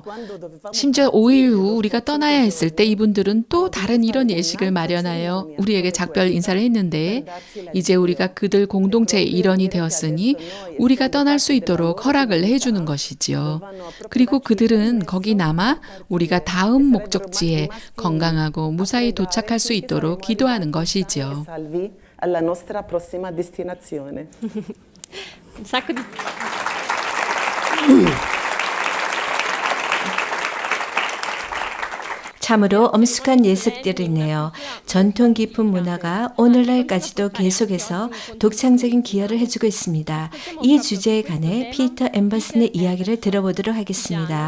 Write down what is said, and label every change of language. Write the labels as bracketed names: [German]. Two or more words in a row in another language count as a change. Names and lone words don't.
[Korean] 심지어 5일 후 우리가 떠나야 했을 때 이분들은 또 다른 이런 예식을 마련하여 우리에게 작별 인사를 했는데 이제 우리가 그들 공동체의 일원이 되었으니 우리가 떠날 수 있도록 허락을 해주는 것이지요. 그리고 그들은 거기 남아 우리가 다음 목적지에 건강하고 무사히 도착할 수 있도록 기도하는 것이지요. [Italian] alla nostra prossima destinazione. Un sacco di... [Korean] 참으로 엄숙한 예습들이네요. 전통 깊은 문화가 오늘날까지도 계속해서 독창적인 기여를 해주고 있습니다. 이 주제에 관해 피터 엠버슨의 이야기를 들어보도록 하겠습니다.